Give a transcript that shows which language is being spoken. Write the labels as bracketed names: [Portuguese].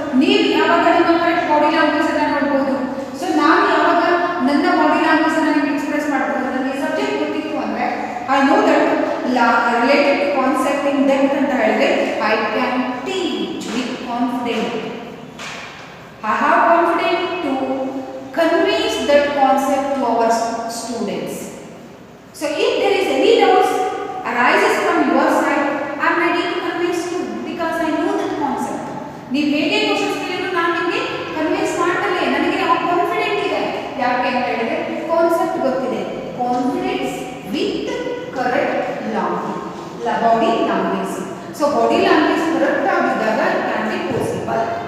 [Kannada] ನೀವು ಯಾವಾಗ ನಿಮ್ಮ ಕರೆಕ್ಟ್ ಬಾಡಿ ಲ್ಯಾಂಗ್ವೇಜ್ ಅನ್ನ ನೋಡಬಹುದು. ಸೊ ನಾನು ಯಾವಾಗ ನನ್ನ ಬಾಡಿ ಲ್ಯಾಂಗ್ವೇಜ್ ಅನ್ನ ನಿಮಗೆ ಎಕ್ಸ್ಪ್ರೆಸ್ ಮಾಡಬಹುದು. ನನಗೆ ಸಬ್ಜೆಕ್ಟ್ ಗೊತ್ತಿತ್ತು ಅಂದ್ರೆ [English] I know that related concept in depth [Kannada] ಅಂತ ಹೇಳಿದ್ರೆ [English] I can teach with confident. I have confidence to convince that concept to our students. So if there is any doubts arises from your side, I am ready to convince you because I know that concept. [Kannada] ನೀವು ಹೇಗೆ questions ಕೇಳಿದ್ರು ನಾನು ನಿಮಗೆ convince ಮಾಡಬಲ್ಲೆ. ನನಗೆ ಆ confident ಇದೆ. ಯಾಕೆ ಅಂತ ಹೇಳಿದ್ರೆ ಕಾನ್ಸೆಪ್ಟ್ ಗೊತ್ತಿದೆ. [English] Confidence with correct body language. [Kannada] So body language correct ಆಗಿದ್ದಾಗ [English] It can be possible.